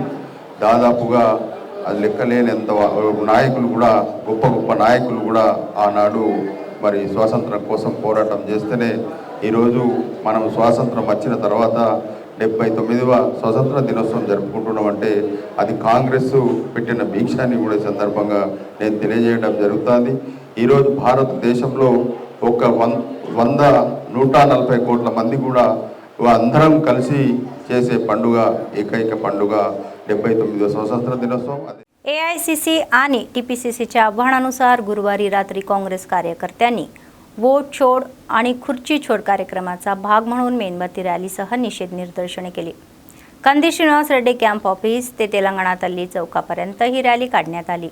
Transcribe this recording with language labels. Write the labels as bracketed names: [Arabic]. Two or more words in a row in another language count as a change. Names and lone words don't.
[Telugu] దాదాపుగా అది లెక్కలేనంత నాయకులు కూడా, గొప్ప గొప్ప నాయకులు కూడా ఆనాడు మరి స్వాతంత్రం కోసం పోరాటం చేస్తేనే ఈరోజు మనం స్వాతంత్రం వచ్చిన తర్వాత 79వ స్వతంత్ర దినోత్సవం జరుపుకుంటున్నామంటే అది కాంగ్రెస్ పెట్టిన భిక్షాన్ని కూడా సందర్భంగా నేను తెలియజేయడం జరుగుతుంది. ఈరోజు భారతదేశంలో ఒక 140 కోట్ల మంది కూడా అందరం కలిసి చేసే పండుగ, ఏకైక పండుగ 79వ స్వాతంత్ర్య దినోత్సవ. [Marathi] AICC आणि TPCCच्या आव्हानानुसार गुरुवारी रात्री काँग्रेस कार्यकर्त्यांनी [Hindi] वोट छोड [Marathi] आणि [Hindi] खुर्ची छोड [Marathi] कार्यक्रमाचा भाग म्हणून मेणबत्ती रॅलीसह निषेध निदर्शने केली. कंदी श्रीनिवास रेड्डी कॅम्प ऑफिस ते तेलंगणा तल्ली चौकापर्यंत ही रॅली काढण्यात आली.